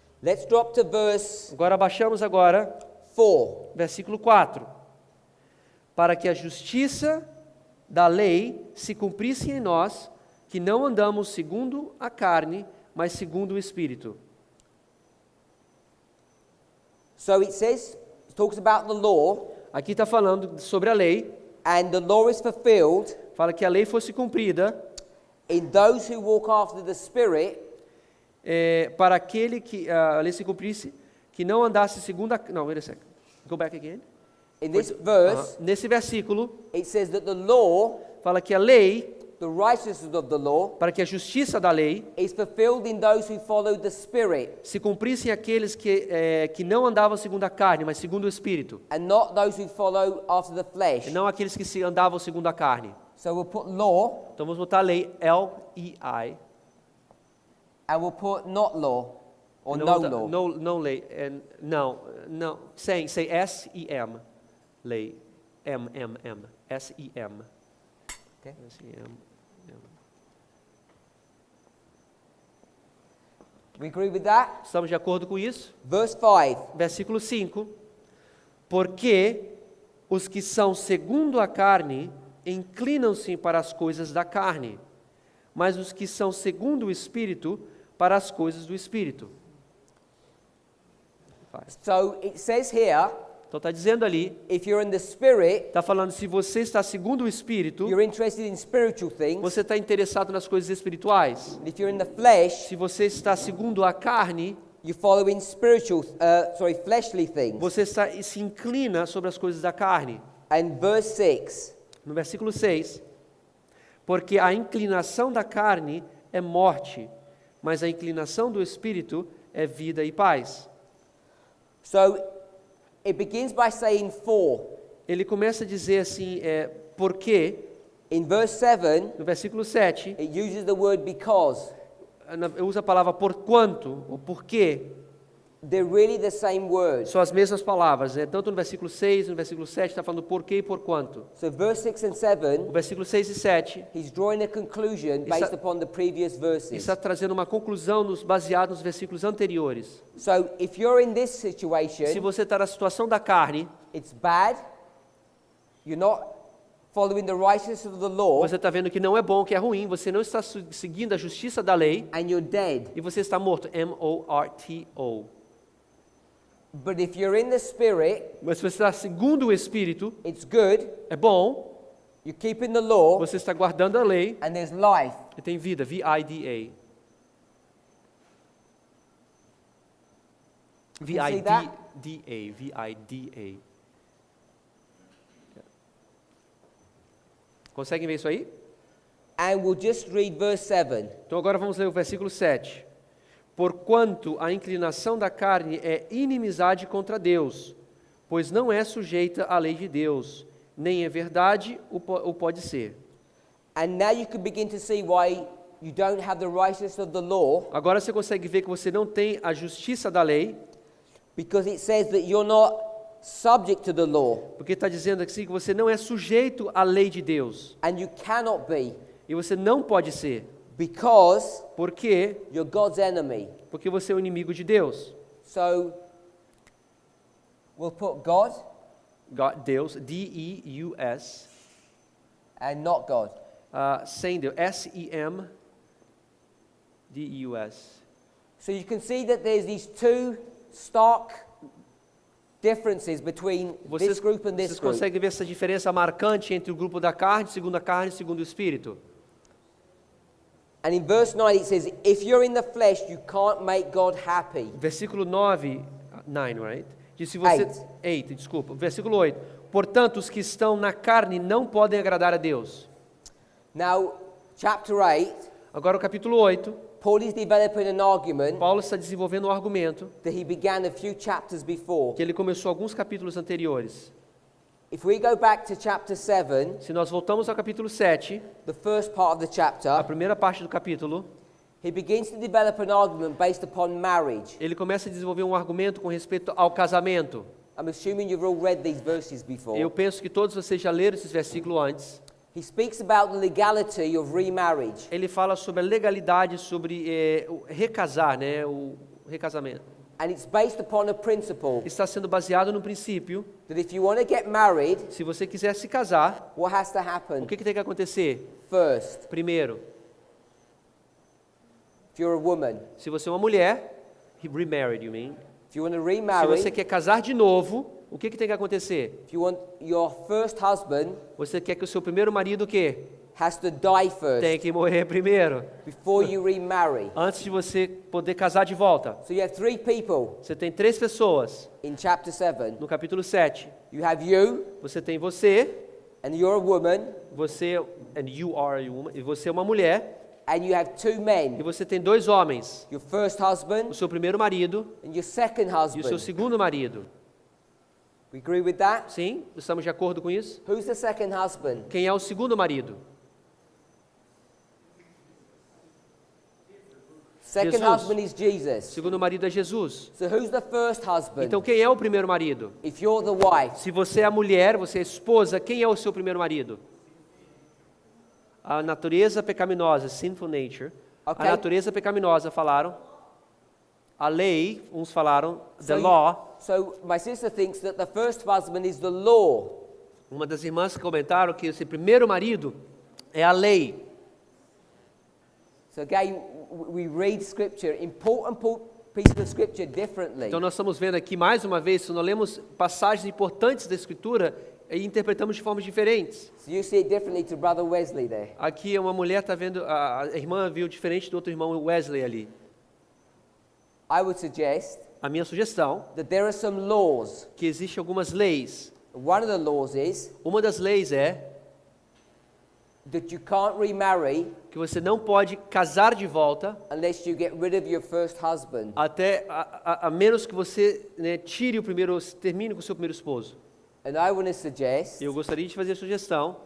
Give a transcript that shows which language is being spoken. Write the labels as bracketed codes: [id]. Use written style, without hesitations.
[en] Let's drop to verse [pt] Agora baixamos agora [en] 4. [pt] versículo 4. Para que a justiça da lei se cumprisse em nós, que não andamos segundo a carne, mas segundo o Espírito. [en] So it says, it talks about the law, [pt] Aqui está falando sobre a lei, [en] and the law is fulfilled [pt] fala que a lei fosse cumprida [en] in those who walk after the Spirit, [pt] para aquele que a lei se cumprisse, que não andasse segundo a... Não, [en] wait a second. Go back again. in this verse, [pt] Nesse versículo, [en] it says that the law, [pt] fala que a lei, [en] the righteousness of the law, [pt] para que a justiça da lei [en] is fulfilled in those who follow the Spirit, [pt] se cumprisse em aqueles que não andavam segundo a carne, mas segundo o Espírito, [en] and not those who follow after the flesh. [pt] e não aqueles que se andavam segundo a carne. [en] So we'll put law, [pt] Então vamos botar a lei, L-E-I, [en] and we'll put not law, or [pt] não, [en] no [pt] botar- [en] law. [pt] não lei, não, say S-E-M, lei, M-M-M, S-E-M. [en] Okay. [pt] S-E-M. [en] We agree with that? [pt] Estamos de acordo com isso? [en] Verse 5. [pt] Versículo 5. Porque os que são segundo a carne inclinam-se para as coisas da carne, mas os que são segundo o Espírito para as coisas do Espírito. [en] So it says here, [pt] Então está dizendo ali, [en] if you're in the Spirit, [pt] está falando se você está segundo o Espírito, [en] you're interested in spiritual things. [pt] você está interessado nas coisas espirituais. [en] And if you're in the flesh, [pt] Se você está segundo a carne, [en] you follow in fleshly things. [pt] você se inclina sobre as coisas da carne. [en] And verse 6, [pt] No versículo 6, porque a inclinação da carne é morte, mas a inclinação do Espírito é vida e paz. [en] so it begins by saying for. [pt] Ele começa a dizer assim, porque, [en] In verse 7, [pt] no versículo 7, [en] it uses the word because. [pt] usa a palavra porquanto, ou porquê, [en] They're really the same word. [pt] são as mesmas palavras, tanto no versículo 6 e no versículo 7 está falando porquê e porquanto. [en] So verse 6 and [pt] O [en] 7, [pt] versículo 6 e 7 [en] he's drawing a conclusion based upon the previous verses. [pt] está trazendo uma conclusão baseada nos versículos anteriores. [en] So if you're in this [pt] Se [en] situation, [pt] você está na situação da carne, [en] it's bad. You're not following the righteousness of the law, [pt] você está vendo que não é bom, que é ruim, você não está seguindo a justiça da lei, [en] and you're dead. [pt] e você está morto, M-O-R-T-O. [en] But if you're in the Spirit, [pt] Mas se você está segundo o Espírito, [en] it's good. [pt] é bom, [en] You're keeping the law, [pt] você está guardando a lei, [en] and there's life. [pt] e tem vida, V-I-D-A. [en] see that? [pt] V-I-D-A, V-I-D-A. Conseguem ver isso aí? [en] And we'll just read verse 7. [pt] Então agora vamos ler o versículo 7. Porquanto a inclinação da carne é inimizade contra Deus, pois não é sujeita à lei de Deus, nem é verdade o pode ser. [en] And now you can begin to see why you don't have the righteousness of the law, [pt] Agora você consegue ver que você não tem a justiça da lei, [en] because it says that you're not subject to the law, [pt] porque está dizendo assim que você não é sujeito à lei de Deus. [en] and you cannot be, [pt] E você não pode ser. [en] because [pt] Por quê? [en] you're God's enemy. [pt] Porque você é o inimigo de Deus. [en] So we'll put God [pt] Deus, D-E-U-S, [en] and not God. [pt] sem Deus, S-E-M, D-E-U-S. [en] So you can see that there's these two stark differences between this group and this [pt] Vocês [en] group. [pt] conseguem ver essa diferença marcante entre o grupo da carne, segundo a carne e segundo o Espírito? [en] And in verse 9 it says, if you're in the flesh, you can't make God happy. [pt] Versículo 9, right? Diz, se você, 8, desculpa. Versículo 8. Portanto, os que estão na carne não podem agradar a Deus. [en] Now, chapter 8, [pt] Agora o capítulo 8, [en] Paul is developing an argument [pt] Paulo está desenvolvendo um argumento [en] that he began a few chapters before. [pt] que ele começou alguns capítulos anteriores. [en] If we go back to chapter 7, [pt] Se nós voltamos ao capítulo 7, [en] the first part of the [pt] a [en] chapter, [pt] primeira parte do capítulo, [en] he begins to develop an argument based upon marriage. [pt] ele começa a desenvolver um argumento com respeito ao casamento. [en] I'm assuming you've all read these verses before. [pt] Eu penso que todos vocês já leram esses versículos antes. [en] He speaks about the legality of remarriage. [pt] Ele fala sobre a legalidade, sobre o recasar, né, o recasamento. [en] And it's based upon a principle [pt] Está sendo baseado no princípio, [en] that if you want to get married, [pt] se você quiser se casar, [en] what has to [pt] o [en] happen? [pt] que tem que acontecer? [en] First, [pt] Primeiro, [en] if you're a woman, [pt] se você é uma mulher, [en] remarried, you mean? if you want to [pt] Se [en] remarry, [pt] você quer casar de novo, o que tem que acontecer? [en] if you want your first husband [pt] Você quer que o seu primeiro marido o quê? [en] has to die first [pt] Tem que morrer primeiro, [en] before you remarry. [pt] antes de você poder casar de volta. [en] So you have three people [pt] Você tem 3 pessoas [en] in chapter 7. [pt] no capítulo 7. [en] You have you, [pt] Você tem você, [en] and you're a woman, and you are a woman, [pt] e você é uma mulher, [en] and you have two [pt] e [en] men, [pt] você tem 2 homens, [en] your first [pt] o [en] husband [pt] seu primeiro marido [en] and your second [pt] e o seu [en] husband. [pt] segundo marido. [en] We agree with that? [pt] Sim? Estamos de acordo com isso? [en] Who's the second husband? [pt] Quem é o segundo marido? [en] Second Jesus. husband is [pt] O Jesus. segundo marido é Jesus. [en] So who's the first husband? [pt] Então quem é o primeiro marido? [en] If you're the wife, [pt] Se você é a mulher, você é a esposa, quem é o seu primeiro marido? A natureza pecaminosa, [en] sinful nature. Ok. [pt] A natureza pecaminosa falaram. A lei, uns falaram, the [en] So you- law. so my sister thinks that the first husband is the law. [pt] Uma das irmãs comentaram que esse primeiro marido é a lei. [en] So again, we read scripture, important pieces of scripture differently. [pt] Então nós estamos vendo aqui mais uma vez, nós lemos passagens importantes da Escritura e interpretamos de formas diferentes. [en] So you see it differently to Brother Wesley there. [pt] Aqui uma mulher está vendo, a irmã viu diferente do outro irmão Wesley ali. [en] I would suggest [pt] A minha sugestão [en] that there are some laws. [pt] é que existem algumas leis. [en] One of the laws is [pt] Uma das leis é [en] that you can't remarry [pt] que você não pode casar de volta [en] unless you get rid of your first husband. [pt] até a menos que você, né, termine com o seu primeiro esposo. [en] And I want to suggest [pt] Eu gostaria de fazer a sugestão